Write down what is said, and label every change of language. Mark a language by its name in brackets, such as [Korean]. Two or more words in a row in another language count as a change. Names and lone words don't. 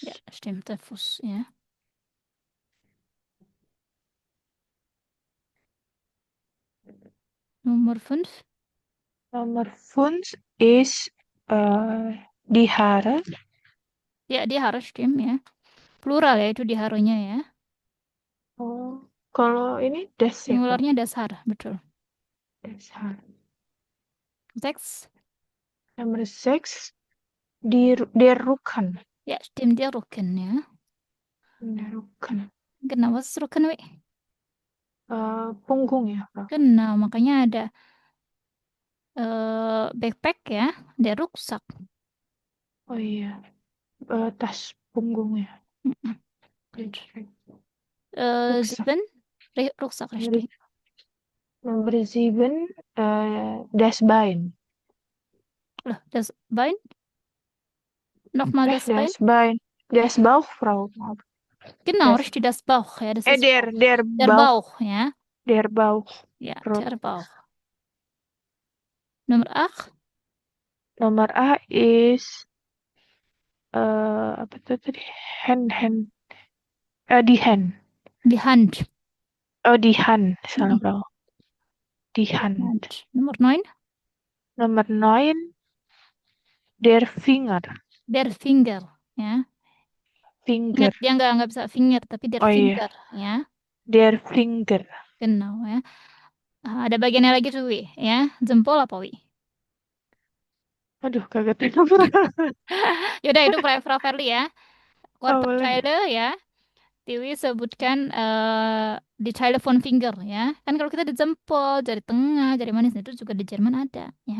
[German] Ja, stimmt, der Fuß, ja. Nummer 5. Nomor 5 ist die Haare. Ya, die Haare stimmt ya. [Indonesian] Plural ya itu di harunya ya. Oh, kalau ini das ya, Bro? Singularnya dasar, betul. [German] Das Haar. 6. Nomor 6 der Rücken. Ya, stimmt, der Rücken ya. Der Rücken. Genau, was ist Rücken, Wi? [Indonesian] Punggung ya, Bro? Genau, makanya ada backpack ya, [German] der Rucksack. [Indonesian] Oh iya, tas punggung ya. Mhm. [German] Rucksack. 7. Rucksack, richtig. Nomor 7 das Bein. Loh, das Bein? Nochmal das Bein? Das Bein. Das Bauch, Frau. Genau, Das- richtig, das Bauch ya. Das ist der der Bauch. Bauch ya. Der Bauch. Ja, Bro. der Bauch. Nummer 8. [Indonesian] Nomor A is apa tuh tadi? [German] Hand. Die Hand. Die Hand. Oh, die Hand. Salah, Mhm. Bro. Die Hand. Hand. Nummer 9. Nomor 9 der Finger. Der Finger ya. Finger. [Indonesian] Ingat dia nggak bisa finger tapi der Oh, iya. finger ya. [German] Der Finger. Genau ya. [Indonesian] Ada bagiannya lagi tuh Wi ya. Jempol apa Wi? Aduh, kagak tahu, Bro. Yaudah itu Fra Verli ya. Oh, boleh. Körperteile ya. Tiwi sebutkan di [German] Teile von Finger [Indonesian] ya. Kan kalau kita di jempol, jari tengah, jari manis itu juga di Jerman ada ya.